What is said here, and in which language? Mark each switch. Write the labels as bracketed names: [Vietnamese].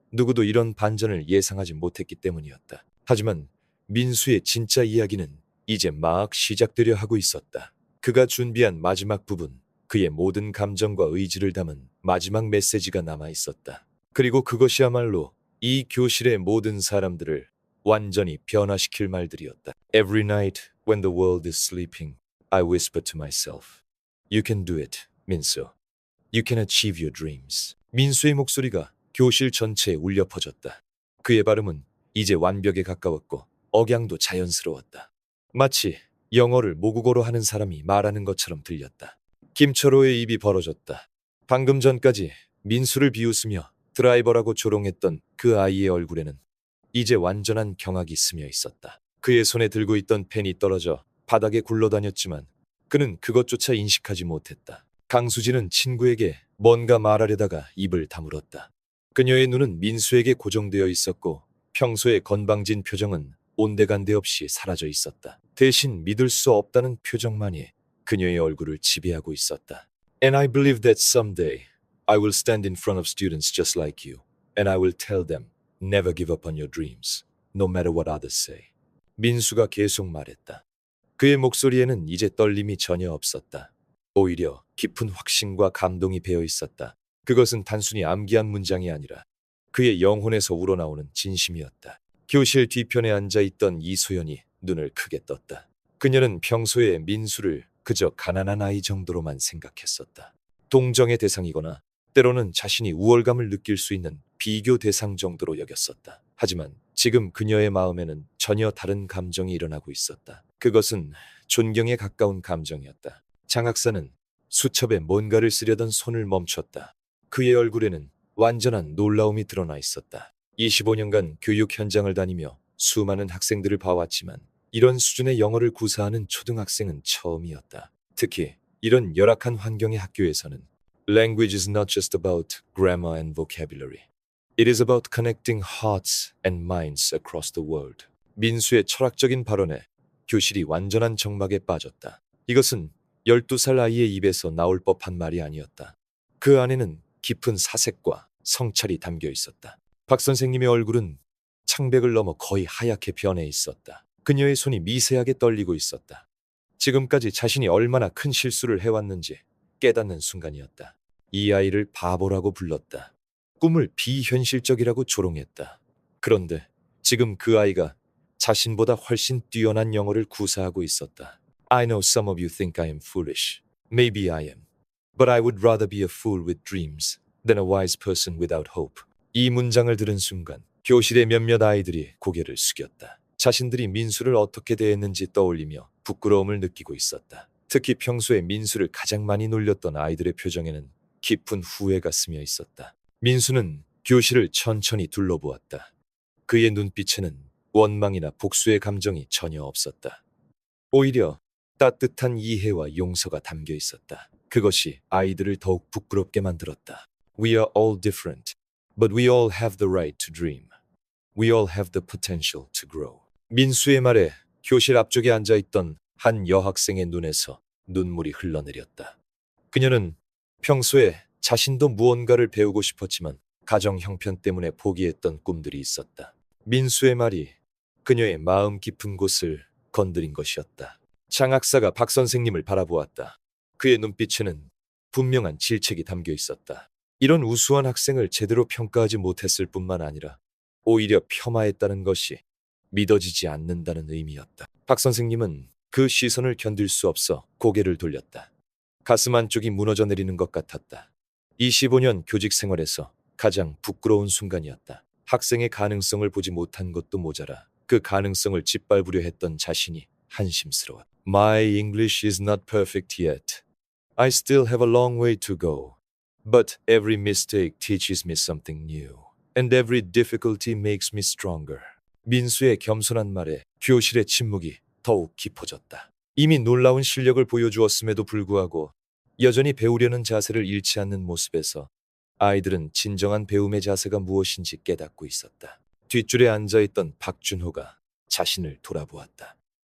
[Korean] 누구도 이런 반전을 예상하지 못했기 때문이었다. 하지만 민수의 진짜 이야기는 이제 막 시작되려 하고 있었다. 그가 준비한 마지막 부분, 그의 모든 감정과 의지를 담은 마지막 메시지가 남아 있었다. 그리고 그것이야말로 이 교실의 모든 사람들을 완전히 변화시킬 말들이었다. [English] Every night when the world is sleeping, I whisper to myself, You can do it, 민수. You can achieve your dreams. [Korean] 민수의 목소리가 교실 전체에 울려 퍼졌다. 그의 발음은 이제 완벽에 가까웠고 억양도 자연스러웠다. 마치 영어를 모국어로 하는 사람이 말하는 것처럼 들렸다. 김철호의 입이 벌어졌다. 방금 전까지 민수를 비웃으며 드라이버라고 조롱했던 그 아이의 얼굴에는 이제 완전한 경악이 스며 있었다. 그의 손에 들고 있던 펜이 떨어져 바닥에 굴러다녔지만 그는 그것조차 인식하지 못했다. 강수진은 친구에게 뭔가 말하려다가 입을 다물었다. 그녀의 눈은 민수에게 고정되어 있었고 평소의 건방진 표정은 온데간데 없이 사라져 있었다. 대신 믿을 수 없다는 표정만이 그녀의 얼굴을 지배하고 있었다. [English] And I believe that someday I will stand in front of students just like you, and I will tell them, never give up on your dreams, no matter what others say. [Korean] 민수가 계속 말했다. 그의 목소리에는 이제 떨림이 전혀 없었다. 오히려 깊은 확신과 감동이 배어 있었다. 그것은 단순히 암기한 문장이 아니라 그의 영혼에서 우러나오는 진심이었다. 교실 뒤편에 앉아있던 이소연이 눈을 크게 떴다. 그녀는 평소에 민수를 그저 가난한 아이 정도로만 생각했었다. 동정의 대상이거나 때로는 자신이 우월감을 느낄 수 있는 비교 대상 정도로 여겼었다. 하지만 지금 그녀의 마음에는 전혀 다른 감정이 일어나고 있었다. 그것은 존경에 가까운 감정이었다. 장학사는 수첩에 뭔가를 쓰려던 손을 멈췄다. 그의 얼굴에는 완전한 놀라움이 드러나 있었다. 25년간 교육 현장을 다니며 수많은 학생들을 봐왔지만 이런 수준의 영어를 구사하는 초등학생은 처음이었다. 특히 이런 열악한 환경의 학교에서는 [English] Language is not just about grammar and vocabulary. It is about connecting hearts and minds across the world. [Korean] 민수의 철학적인 발언에 교실이 완전한 정막에 빠졌다. 이것은 12살 아이의 입에서 나올 법한 말이 아니었다. 그 안에는 깊은 사색과 성찰이 담겨 있었다. 박 선생님의 얼굴은 창백을 넘어 거의 하얗게 변해 있었다. 그녀의 손이 미세하게 떨리고 있었다. 지금까지 자신이 얼마나 큰 실수를 해왔는지 깨닫는 순간이었다. 이 아이를 바보라고 불렀다. 꿈을 비현실적이라고 조롱했다. 그런데 지금 그 아이가 자신보다 훨씬 뛰어난 영어를 구사하고 있었다. [English] I know some of you think I am foolish. Maybe I am. But I would rather be a fool with dreams than a wise person without hope. [Korean] 이 문장을 들은 순간 교실의 몇몇 아이들이 고개를 숙였다. 자신들이 민수를 어떻게 대했는지 떠올리며 부끄러움을 느끼고 있었다. 특히 평소에 민수를 가장 많이 놀렸던 아이들의 표정에는 깊은 후회가 스며 있었다. 민수는 교실을 천천히 둘러보았다. 그의 눈빛에는 원망이나 복수의 감정이 전혀 없었다. 오히려 따뜻한 이해와 용서가 담겨 있었다. 그것이 아이들을 더욱 부끄럽게 만들었다. [English] We are all different, but we all have the right to dream. We all have the potential to grow. [Korean] 민수의 말에 교실 앞쪽에 앉아있던 한 여학생의 눈에서 눈물이 흘러내렸다. 그녀는 평소에 자신도 무언가를 배우고 싶었지만 가정 형편 때문에 포기했던 꿈들이 있었다. 민수의 말이 그녀의 마음 깊은 곳을 건드린 것이었다. 장학사가 박 선생님을 바라보았다. 그의 눈빛에는 분명한 질책이 담겨 있었다. 이런 우수한 학생을 제대로 평가하지 못했을 뿐만 아니라 오히려 폄하했다는 것이 믿어지지 않는다는 의미였다. 박 선생님은 그 시선을 견딜 수 없어 고개를 돌렸다. 가슴 한쪽이 무너져 내리는 것 같았다. 25년 교직 생활에서 가장 부끄러운 순간이었다. 학생의 가능성을 보지 못한 것도 모자라 그 가능성을 짓밟으려 했던 자신이 한심스러워. [English] My English is not perfect yet. I still have a long way to go. But every mistake teaches me something new. And every difficulty makes me stronger. [Korean] 민수의 겸손한 말에 교실의 침묵이 더욱 깊어졌다. 이미 놀라운 실력을 보여주었음에도 불구하고 여전히 배우려는 자세를 잃지 않는 모습에서 아이들은 진정한 배움의 자세가 무엇인지 깨닫고 있었다. 뒷줄에 앉아있던 박준호가 자신을 돌아보았다.